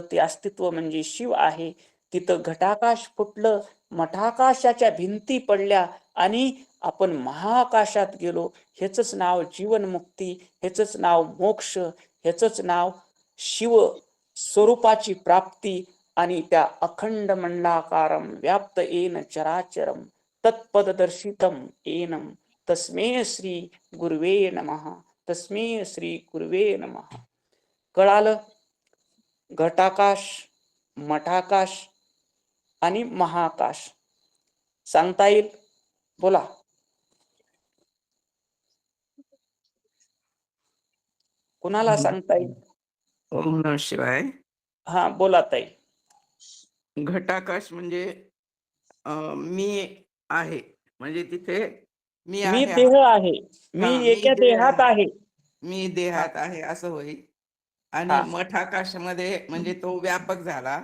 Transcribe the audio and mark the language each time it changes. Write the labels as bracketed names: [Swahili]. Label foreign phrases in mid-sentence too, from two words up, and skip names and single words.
[Marathi] ते अस्तित्व म्हणजे शिव आहे. तिथं घटाकाश फुटलं, मठाकाशाच्या भिंती पडल्या आणि आपण महाआकाशात गेलो. ह्याच नाव जीवनमुक्ती, ह्याच नाव मोक्ष, ह्याच नाव शिव स्वरूपाची प्राप्ती. आणि त्या [Sanskrit] अखंड मंडलाकारम व्याप्त येन चराचरम तत्पददर्शितम येनम तस्मै श्री गुरुवे नमः. तस्मै श्री गुरुवे नमः. [Marathi] कळालं? घटाकाश, मठाकाश आणि महाकाश सांगता येईल? बोला. कुणाला सांगता येईल? [Sanskrit] ओम नमः शिवाय. [Marathi] हा बोला ताई. घटाकाश म्हणजे मी आहे, म्हणजे तिथे मी मी आहे. देह आहे, मी हा, एका देह देहात आहे. मी देहात आहे असं होईल. आणि हा. मठाकाशामध्ये म्हणजे तो व्यापक झाला.